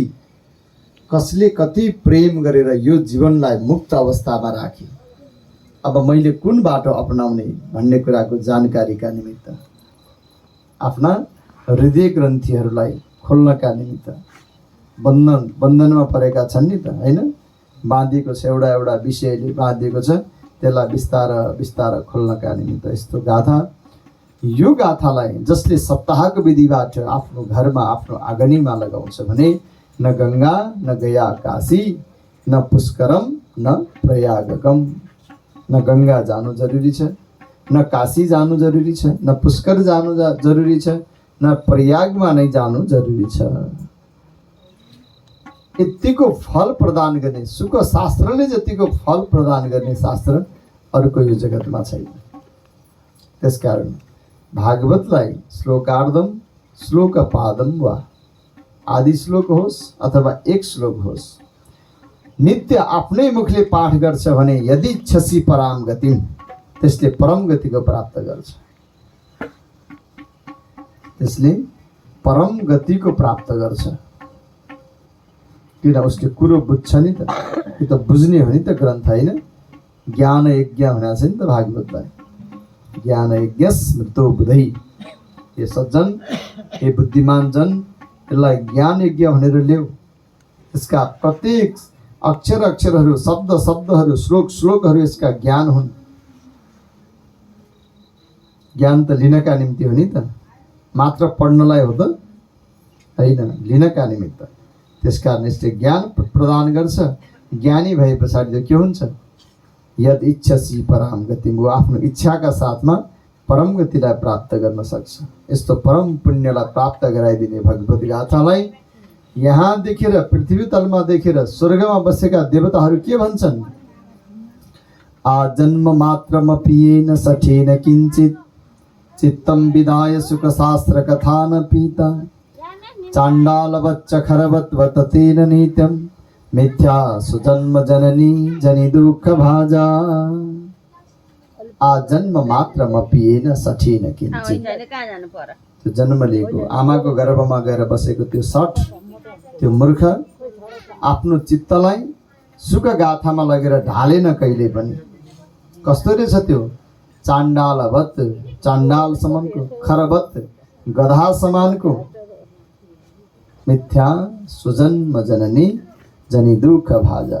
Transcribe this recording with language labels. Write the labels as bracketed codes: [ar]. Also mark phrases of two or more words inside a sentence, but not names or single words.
[ne] कसले कति प्रेम गरेर यो जीवनलाई मुक्त अवस्थामा राखे, अब मैले कुन बाटो अपनाउने भन्ने कुराको जानकारीका निमित्त, आफ्ना हृदय ग्रन्थीहरूलाई खोल्नका निमित्त बन्धनमा परेका छन् नि त, होइन? बाँधिएको छ, एउटा एउटा विषयले बाँधिएको छ, त्यसलाई बिस्तार बिस्तार खोल्नका निमित्त यस्तो गाथा। यो गाथालाई जसले सप्ताहको विधिबाट आफ्नो घरमा आफ्नो आँगनीमा लगाउँछ भने [sa] न गङ्गा न गया काशी न पुष्करम न प्रयागकम। [ne] न गङ्गा जानु जरुरी छ, न काशी जानु जरुरी छ, न पुष्कर जानु जरुरी छ, न प्रयागमा नै जानु जरुरी छ। यतिको फल प्रदान गर्ने, सुख शास्त्रले जतिको फल प्रदान गर्ने शास्त्र अरूको यो जगतमा छैन। त्यसकारण भागवतलाई [sa] श्लोकार्धम श्लोकपादम [ne] वा आदि श्लोक होस् अथवा एक श्लोक होस्, नित्य आफ्नै मुखले पाठ गर्छ भने [sa] यदि इच्छसी पराम गतिम, [ne] त्यसले परम गतिको प्राप्त गर्छ। त्यसले परम गतिको प्राप्त गर्छ, किन उसले कुरो बुझ्छ नि त। यो त बुझ्ने हो नि त ग्रन्थ, होइन? ज्ञान यज्ञ भनेको छ नि त भागवतलाई। [sa] ज्ञान यज्ञ स्मृतो बुधै। ये सज्जन, ये बुद्धिमान जन, [ne] यसलाई ज्ञान यज्ञ भनेर ल्याऊ। यसका प्रत्येक अक्षर अक्षरहरू, शब्द शब्दहरू, श्लोक श्लोकहरू यसका ज्ञान हुन्। ज्ञान त लिनका निम्ति हो नि त, मात्र पढ्नलाई हो त होइन, लिनका निमित्त। त्यसकारण यसले ज्ञान प्रदान गर्छ। ज्ञानी भए पछाडि के हुन्छ? [sa] यद इच्छसी परम गति, [ne] वो आफ्नो इच्छाका साथमा परम गतिलाई प्राप्त गर्न सक्छ। यस्तो परम पुण्यलाई प्राप्त गराइदिने भगवत गाथालाई यहाँ देखेर, पृथ्वी तलमा देखेर स्वर्गमा बसेका देवताहरू के भन्छन्? [sa] आजन्म मात्रमपि येन सठेन किञ्चित् चित्तं विदाय सुख शास्त्र कथा न पीता चाण्डालवच्च खरवत् तेन नित्यं मिथ्या सुजन्म जननी जनि दुःख भाजा। आजन्म मात्रमपि येन सठेन किञ्चित्, [ne] त्यो जन्म लिएको आमाको गर्भमा गएर बसेको त्यो सठ, त्यो मूर्ख आफ्नो चित्तलाई सुख गाथामा लगेर ढालेन कहिले पनि। कस्तो रहेछ त्यो? चाण्डालवत्, चाण्डाल समानको, खरवत्, गधा समानको, [sa] मिथ्या सुजन्म जननी जनि दुःख भाजा।